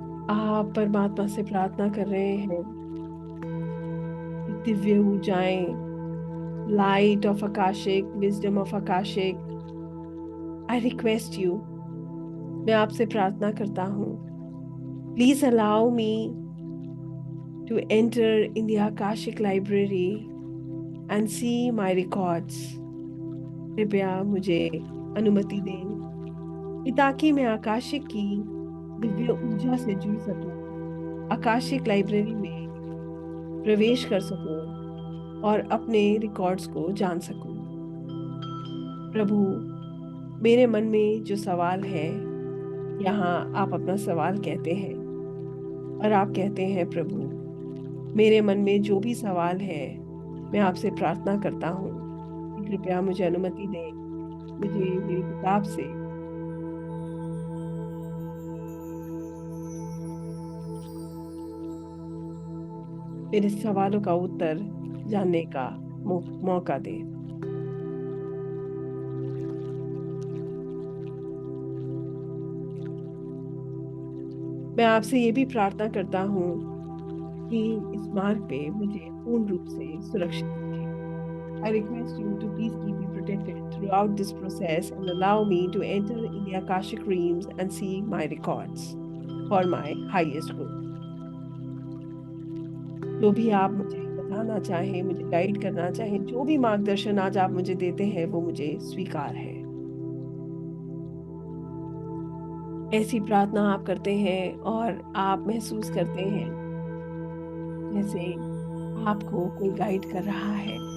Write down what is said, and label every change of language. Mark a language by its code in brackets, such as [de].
[hi] आप परमात्मा से प्रार्थना कर रहे हैं. Divya ऊर्जाएं, [en] light of Akashic, wisdom of Akashic, I request you, [hi] मैं आपसे प्रार्थना करता हूँ. [en] Please allow me to enter in the Akashic library and see my records. [hi] कृपया मुझे अनुमति दें ताकि मैं आकाशिक की दिव्य ऊर्जा से जुड़ सकूं, आकाशिक लाइब्रेरी में प्रवेश कर सकूं और अपने रिकॉर्ड्स को जान सकूं। प्रभु, मेरे मन में जो सवाल है, यहाँ आप अपना सवाल कहते हैं और आप कहते हैं, प्रभु, मेरे मन में जो भी सवाल है, मैं आपसे प्रार्थना करता हूँ कि कृपया मुझे अनुमति दें, मुझे मेरी किताब से मेरे सवालों का उत्तर जानने का मौका दें। मैं आपसे ये भी प्रार्थना करता हूँ कि इस मार्ग पे मुझे पूर्ण रूप से सुरक्षित रखें। [en] I request you to please keep me protected throughout this process and allow me to enter in the Akashic realms and see my records for my highest good. [hi] जो भी आप मुझे बताना चाहें, मुझे गाइड करना चाहें, जो भी मार्गदर्शन आज आप मुझे देते हैं, वो मुझे स्वीकार है। ऐसी प्रार्थना आप करते हैं और आप महसूस करते हैं जैसे आपको कोई गाइड कर रहा है।